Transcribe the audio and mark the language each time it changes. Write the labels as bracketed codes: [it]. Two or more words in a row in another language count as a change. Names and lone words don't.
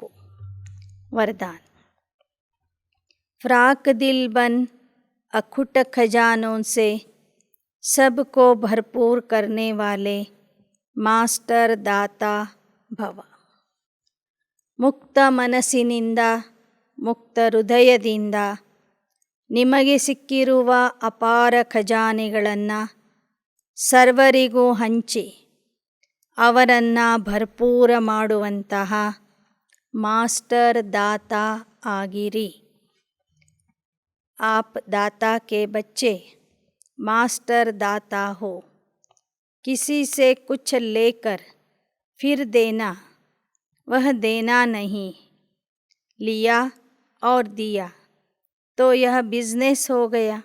[hi] वरदान. फ्राक दिल बन अखुट खजानों से सबको भरपूर करने वाले मास्टर दाता भव. [kn] ಮುಕ್ತ ಮನಸ್ಸಿನಿಂದ, ಮುಕ್ತ ಹೃದಯದಿಂದ ನಿಮಗೆ ಸಿಕ್ಕಿರುವ ಅಪಾರ ಖಜಾನೆಗಳನ್ನು ಸರ್ವರಿಗೂ ಹಂಚಿ ಅವರನ್ನು ಭರ್ಪೂರ ಮಾಡುವಂತಹ ಮಾಸ್ಟರ್ ದಾತಾ ಆಗಿರಿ. [hi] आप दाता के बच्चे मास्टर दाता हो. किसी से कुछ लेकर फिर देना वह देना नहीं. लिया और दिया तो यह बिजनेस हो गया.